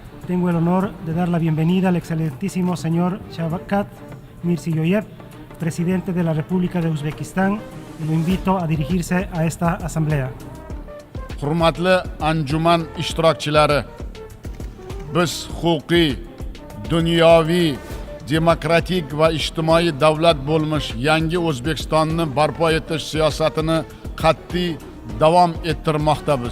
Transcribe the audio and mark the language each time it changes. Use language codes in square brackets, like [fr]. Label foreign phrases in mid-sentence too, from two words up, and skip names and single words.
[es] tengo el honor de dar la bienvenida al excelentísimo señor Shavkat Mirziyoyev, presidente de la República de Uzbekistán, y lo invito a dirigirse a esta asamblea. [uz] Hurmatli anjuman ishtirokchilari, biz huquqiy, dunyoviy, demokratik va ijtimoiy davlat bo'lmish yangi O'zbekistonni barpo etish siyosatini qat'iy davom ettirmoqdamiz.